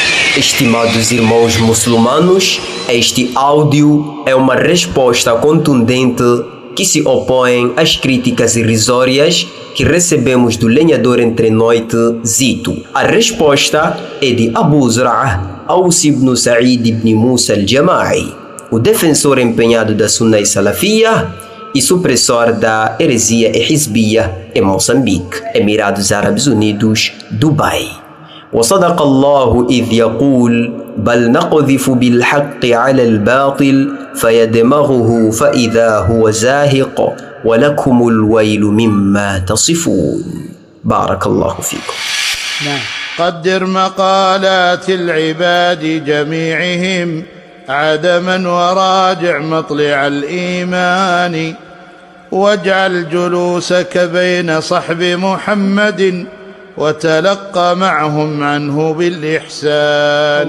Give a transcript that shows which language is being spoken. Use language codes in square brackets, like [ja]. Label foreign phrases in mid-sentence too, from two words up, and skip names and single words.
[pt] Estimados irmãos muçulmanos, este áudio é uma resposta contundente que se opõe às críticas irrisórias que recebemos do lenhador entre noite Zito. A resposta é de Abu Zur'ah Aus ibn Sa'id ibn Musa al-Jama'i, o defensor empenhado da Sunna e Salafia e supressor da heresia e Hizbiyya em Moçambique, Emirados Árabes Unidos, Dubai. [ar] وصدق الله إذ يقول بل نقذف بالحق على الباطل فيدمغه فإذا هو زاهق ولكم الويل مما تصفون. بارك الله فيكم. قدر مقالات العباد جميعهم عدما وراجع مطلع الإيمان واجعل جلوسك بين صحب محمد وتلقى معهم عنه بالإحسان.